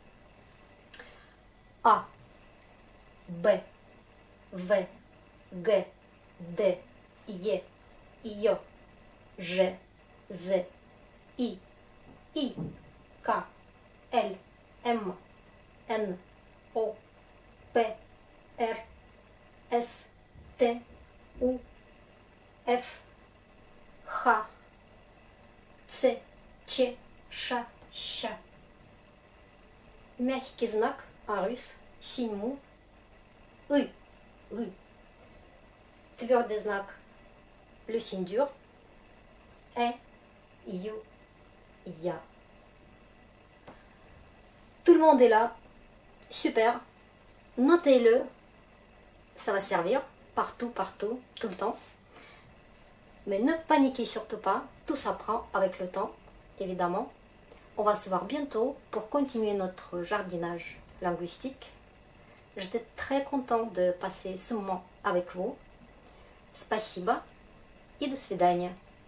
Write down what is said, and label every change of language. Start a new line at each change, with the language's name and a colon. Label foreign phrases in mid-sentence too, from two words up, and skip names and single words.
Russian: A, B, V, G, D, Y, IO, G, Z, I, K, L, M, N, O, P, R, S, T, U, F, H, C, Ч, Ш, Щ. Мягкий знак
French: en russe, signe mou,
Russian: I. Твердый знак,
French: le signe dur, Ю, Ya. Tout le monde est là, super, notez-le, ça va servir partout, tout le temps. Mais ne paniquez surtout pas, tout s'apprend avec le temps, évidemment. On va se voir bientôt pour continuer notre jardinage linguistique. J'étais très content de passer ce moment avec vous.
Russian: Спасибо и до свидания.